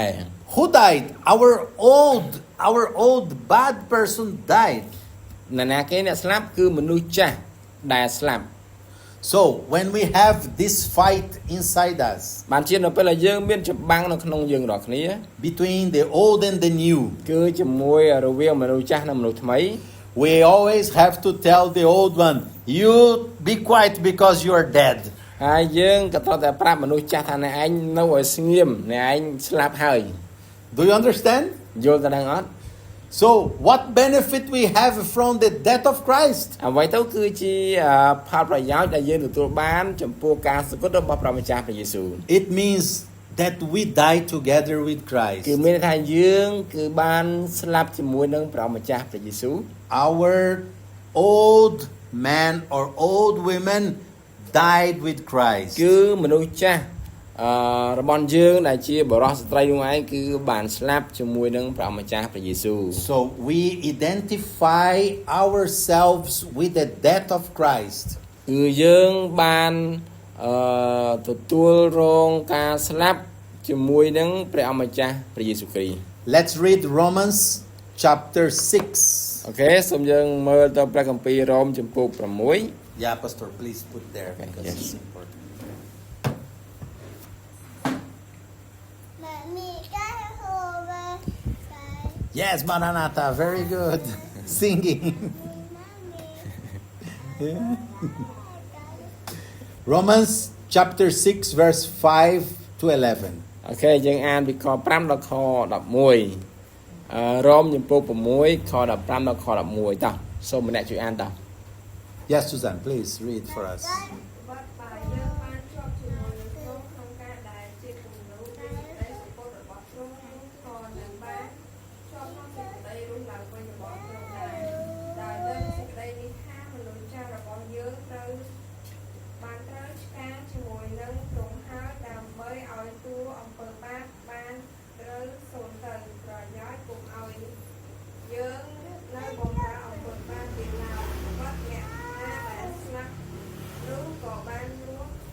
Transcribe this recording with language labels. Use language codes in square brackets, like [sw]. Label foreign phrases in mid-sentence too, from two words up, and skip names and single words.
[en] Who died? Our old bad person died. [km] ណាគេអ្នកស្លាប់គឺមនុស្សចាស់ដែលស្លាប់ [en] So when we have this fight inside us [km] បានជានៅពេលដែលយើងមានច្បាំងនៅក្នុងយើងរាល់គ្នា [en] between the old and the new, [km] គឺជាមួយរវាងមនុស្សចាស់និងមនុស្សថ្មី [en] we always have to tell the old one, you be quiet because you are dead. [km] ហើយយើងក៏ត្រូវតែប្រាប់មនុស្សចាស់ថាអ្នកឯងនៅឲ្យស្ងៀមអ្នកឯងស្លាប់ហើយ [en] Do you understand? [km] យល់ទៅដឹងអត់ [en] So what benefit we have from the death of Christ? [km] អ្វីទៅគឺជាផលប្រយោជន៍ដែលយើងទទួលបានចំពោះការសគត់របស់ព្រះម្ចាស់ព្រះយេស៊ូវ [en] It means that we die together with Christ. [km] គឺមានន័យថាយើងគឺបានស្លាប់ជាមួយនឹងព្រះម្ចាស់ព្រះយេស៊ូវ [en] Our old man or old women died with Christ. [km] គឺមនុស្សចាស់របស់យើងដែលជាបរិសុទ្ធស្ត្រីនោះឯងគឺបានស្លាប់ជាមួយនឹងព្រះម្ចាស់ព្រះយេស៊ូវ [en] So we identify ourselves with the death of Christ. [km] គឺយើងបានទទួលរងការស្លាប់ជាមួយនឹងព្រះម្ចាស់ព្រះយេស៊ូវគ្រីស្ទ [en] Let's read Romans chapter 6. [km] អូខេសូមយើងមើលទៅព្រះគម្ពីររ៉ូមចំពោះ6 [en] Yeah, Pastor, please put there Okay, because yes. it's important. Yes, Maranatha, very good. Singing. Yeah. Romans chapter 6 verse 5 to 11. [km] អូខេយើងអានពីខ5ដល់ខ11រ៉ូមចំពោះ6ខ15ដល់ខ11តោះសូមម្នាក់ជួយអានតោះ [en] Yes, Susan, please read for us. [km] បាត់បើយើងបានជាប់ជាមួយនឹងទ្រង់ក្នុងការដែលជាគំនូរនៃសេចក្តីសពតរបស់ទ្រ ង់នោះក៏នឹងបានជាប់ក្នុងសេចក្តីរស់ឡើងវិញរបស់ទ្រង់ដែរដោយលើសេចក្តីនេះថាមនុស្សចាស់របស់យើងត្រូវបានត្រូវឆ្កាងជាមួយនឹងទ្រង់ហើយដើម្បីឲ្យតួអំពើបាបបានត្រូវសូន្យទៅប្រយោជន៍ពុំឲ្យយើងនៅបំរើអំពើបាបទៀតឡើយបាត់អ្នកណាដែលស្លាប់នោះក៏បានរស់